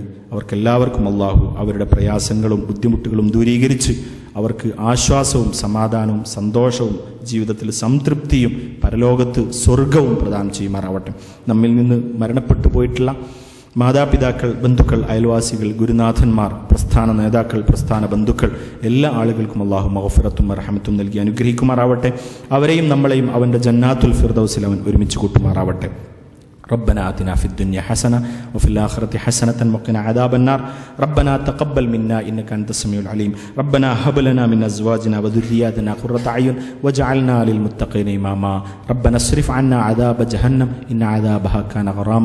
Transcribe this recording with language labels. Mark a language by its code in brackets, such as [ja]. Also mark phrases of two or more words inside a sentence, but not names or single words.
[ml] അവർക്കെല്ലാവർക്കും അള്ളാഹു അവരുടെ പ്രയാസങ്ങളും ബുദ്ധിമുട്ടുകളും ദൂരീകരിച്ച് അവർക്ക് ആശ്വാസവും സമാധാനവും സന്തോഷവും ജീവിതത്തിൽ സംതൃപ്തിയും പരലോകത്ത് സ്വർഗവും പ്രദാനം ചെയ്യുമാറാവട്ടെ. നമ്മിൽ നിന്ന് മരണപ്പെട്ടു പോയിട്ടുള്ള മാതാപിതാക്കൾ, ബന്ധുക്കൾ, അയൽവാസികൾ, ഗുരുനാഥന്മാർ, പ്രസ്ഥാന നേതാക്കൾ, പ്രസ്ഥാന ബന്ധുക്കൾ, എല്ലാ ആളുകൾക്കും അള്ളാഹു മഗ്ഫിറത്തും റഹ്മത്തും നൽകി അനുഗ്രഹിക്കുമാറാവട്ടെ. അവരെയും നമ്മളെയും അവൻ്റെ ജന്നാത്തുൽ ഫിർദൗസിൽ അവൻ ഒരുമിച്ച് കൂട്ടുമാറാവട്ടെ. [ar] ربنا آتنا في الدنيا حسنة وفي الآخرة حسنة وقنا عذاب النار. ربنا تقبل منا إنك أنت السميع العليم. ربنا هب لنا من أزواجنا وذرياتنا قرة أعين واجعلنا للمتقين إماما. ربنا اصرف عنا عذاب جهنم إن عذابها كان غراما.